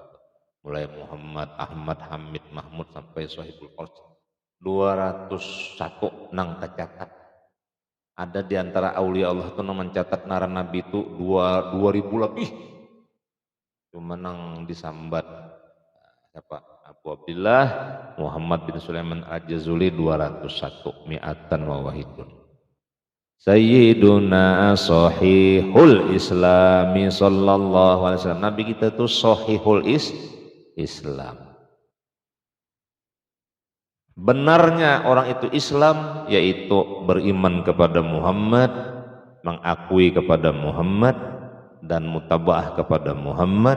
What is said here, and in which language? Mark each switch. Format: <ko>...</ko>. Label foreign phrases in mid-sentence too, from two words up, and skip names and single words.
<id>Mulai Muhammad, Ahmad, Hamid, Mahmud sampai Sohibul Qasim.</id> <bjn>201 nang tercatat. Ada di antara aulia Allah tuh nang mencatat naran Nabi itu 2000 lebih. Cuma nang disambat siapa?</bjn> <id>Abu Abdillah Muhammad bin Sulaiman Al-Jazuli 201</id> <ar>مائتان وواحد. سيدنا صحيح الإسلام صلى الله عليه وسلم.</ar> <bjn>Nabi kita tuh</bjn> <ar>صحيح الإسلام.</ar> <id>Benarnya orang itu Islam yaitu beriman kepada Muhammad, mengakui kepada Muhammad dan mutabaah kepada Muhammad.</id>